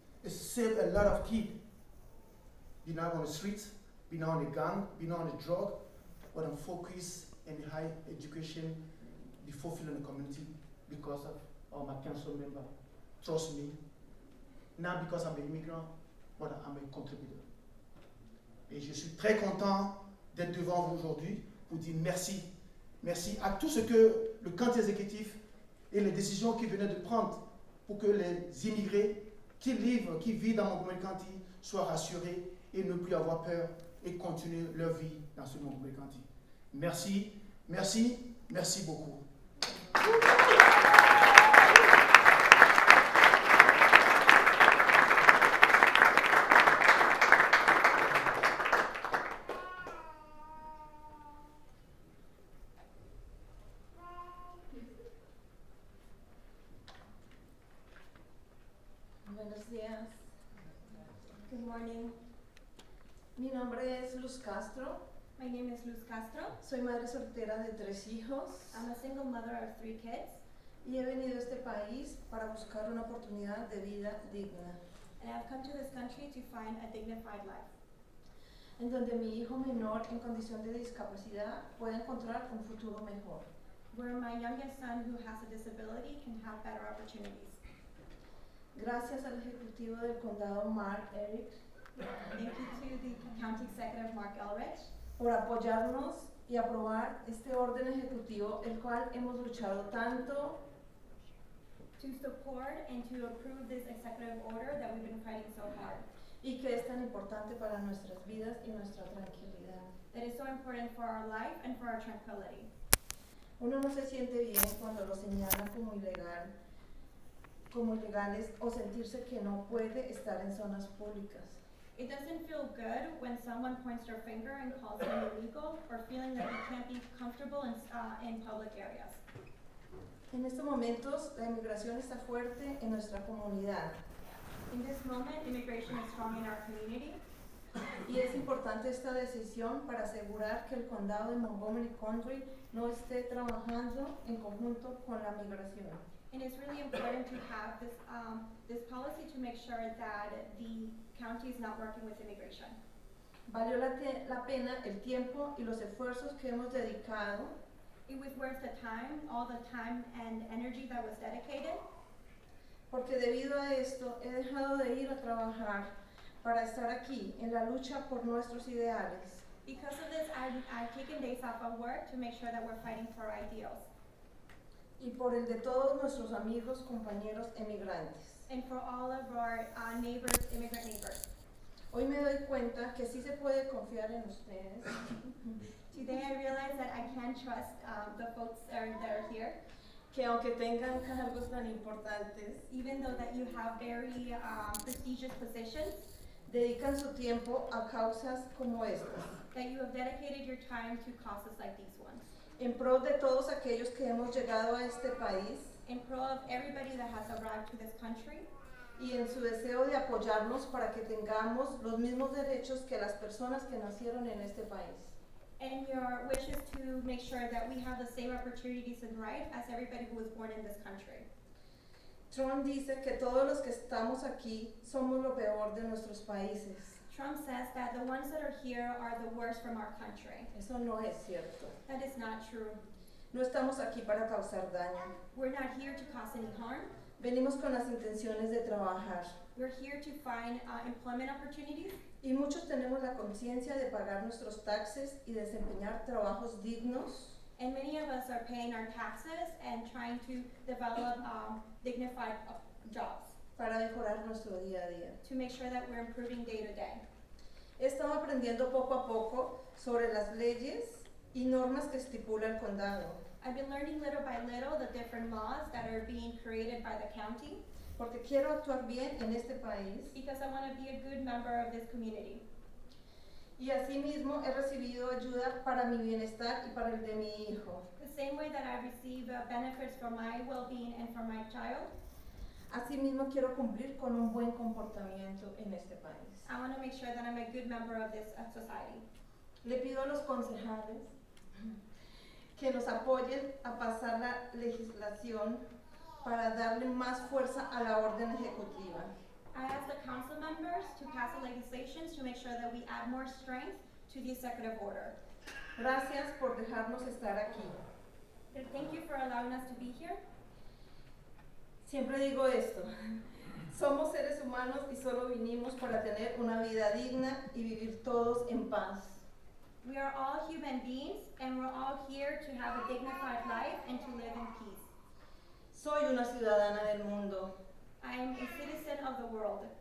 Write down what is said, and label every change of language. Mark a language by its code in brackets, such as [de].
[en] It saved a lot of kids. Be now on the streets, be now on the gang, be now on the drug, but I'm focused in the high education, be fulfilled in the community because of all my council member. Trust me, not because I'm an immigrant, but I'm a contributor. [fr] Et je suis très content d'être devant vous aujourd'hui pour dire merci. Merci à tout ce que le camp exécutif et les décisions qu'il venait de prendre pour que les immigrés qui vivent dans Montgomery County soient rassurés et ne plus avoir peur et continuer leur vie dans ce Montgomery County. Merci, merci, merci beaucoup. [es] Buenos días. [en] Good morning. [es] Mi nombre es Luz Castro. [en] My name is Luz Castro. [es] Soy madre soltera de 3 hijos [en] I'm a single mother of 3 kids, [es] y he venido a este país para buscar una oportunidad de vida digna, [en] and I've come to this country to find a dignified life, [es] en donde mi hijo menor en condición de discapacidad pueda encontrar un futuro mejor. [en] where my youngest son who has a disability can have better opportunities. [es] Gracias al Ejecutivo del Condado Marc Elrich [en] Thank you to the County Executive Marc Elrich [es] por apoyarnos y aprobar este orden ejecutivo, el cual hemos luchado tanto [en] to support and to approve this executive order that we've been fighting so hard, [es] y que es tan importante para nuestras vidas y nuestra tranquilidad. [en] that is so important for our life and for our tranquility. [es] Uno no se siente bien cuando lo señalan como ilegales o sentirse que no puede estar en zonas públicas. [en] It doesn't feel good when someone points their finger and calls them illegal, or feeling that we can't be comfortable in public areas. [es] En estos momentos la inmigración está fuerte en nuestra comunidad [en] In this moment, immigration is strong in our community, [es] y es importante esta decisión para asegurar que el condado de Montgomery County no esté trabajando en conjunto con la migración. [en] and it's really important to have this policy to make sure that the county is not working with immigration. [es] Valió la pena el tiempo y los esfuerzos que hemos dedicado [en] It was worth the time, all the time and energy that was dedicated, [es] porque debido a esto he dejado de ir a trabajar para estar aquí en la lucha por nuestros ideales. [en] because of this, I've taken days off of work to make sure that we're fighting for our ideals, [es] Y por el de todos nuestros amigos, compañeros emigrantes. [en] and for all of our neighbors, immigrant neighbors. [es] Hoy me doy cuenta que sí se puede confiar en ustedes, [en] Today I realize that I can trust the folks that are here, [es] que aunque tengan cargos tan importantes, [en] even though that you have very prestigious positions, [es] dedican su tiempo a causas como estas, [en] that you have dedicated your time to causes like these ones, [es] en pro de todos aquellos que hemos llegado a este país [en] in pro of everybody that has arrived to this country, [es] y en su deseo de apoyarnos para que tengamos los mismos derechos que las personas que nacieron en este país. [en] and your wish is to make sure that we have the same opportunities and rights as everybody who was born in this country. [es] Trump dice que todos los que estamos aquí somos lo peor de nuestros países. [en] Trump says that the ones that are here are the worst from our country. [es] Eso no es cierto. [en] That is not true. [es] No estamos aquí para causar daño. [en] We're not here to cause any harm. [es] Venimos con las intenciones de trabajar [en] We're here to find employment opportunities, [es] y muchos tenemos la conciencia de pagar nuestros taxes y desempeñar trabajos dignos [en] and many of us are paying our taxes and trying to develop dignified jobs [es] para mejorar nuestro día a día. [en] to make sure that we're improving day to day. [es] He estado aprendiendo poco a poco sobre las leyes y normas que estipula el condado, [en] I've been learning little by little the different laws that are being created by the county [es] porque quiero actuar bien en este país [en] because I want to be a good member of this community. [es] y asimismo he recibido ayuda para mi bienestar y para el de mi hijo. [en] The same way that I receive benefits for my well-being and for my child, [es] Asimismo quiero cumplir con un buen comportamiento en este país. [en] I want to make sure that I'm a good member of this society. [es] Le pido a los concejales que nos apoyen a pasar la legislación para darle más fuerza a la orden ejecutiva. [en] I ask the council members to pass the legislations to make sure that we add more strength to the executive order. [es] Gracias por dejarnos estar aquí. [en] Thank you for allowing us to be here. [es] Siempre digo esto, somos seres humanos y solo vinimos para tener una vida digna y vivir todos en paz. [en] We are all human beings and we're all here to have a dignified life and to live in peace. [es] Soy una ciudadana del mundo. [en] I am a citizen of the world.